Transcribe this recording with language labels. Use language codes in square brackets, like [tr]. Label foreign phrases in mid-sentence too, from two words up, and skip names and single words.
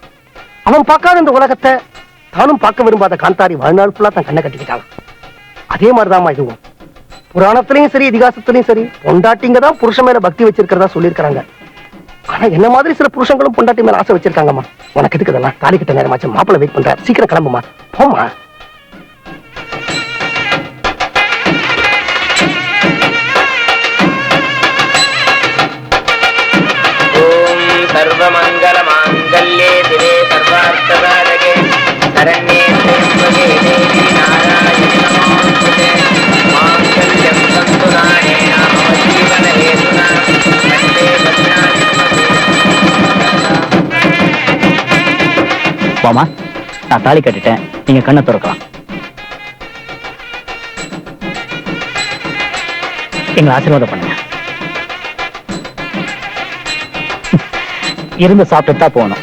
[ta] அவன் பார்க்காத இந்த உலகத்தை தானும் பார்க்க விரும்பாத காந்தாரி வாழ்நாள் ஃபுல்லா தன் கண்ணை கட்டிக்கிட்டான். அதே மாதிரிதாம்மா இதுவும். புராணத்திலையும் சரி இதிகாசத்திலையும் சரி பொண்டாட்டிங்க தான் புருஷன் மேல பக்தி வச்சிருக்கிறதா சொல்லியிருக்கிறாங்க. ஆனா என்ன மாதிரி சில புருஷங்களும் பொண்டாட்டி மேல ஆசை வச்சிருக்காங்கம்மா. உனக்கு எதுக்கு இதெல்லாம்? தாலி கட்ட நேரமாச்சு, மாப்பிள்ளை வெயிட் பண்ற, சீக்கிரம் கிளம்புமா, போமா. [sa] सर्वमंगल मांगल्ये दिवे सर्वार्थसाधके शरण्ये त्र्यंबके देवी नारायणि नमोस्तुते मांगल्यं तन्तु नानेन मम जीवन हेतुना कण्ठे बध्नामि [ta] மாமா, நான் தாலி கட்டிட்டேன், நீங்க கண்ணை திறக்கலாம். எங்களை ஆசீர்வாதம் பண்ணுங்க. இருந்து சாப்பிட்டு தான் போகணும்.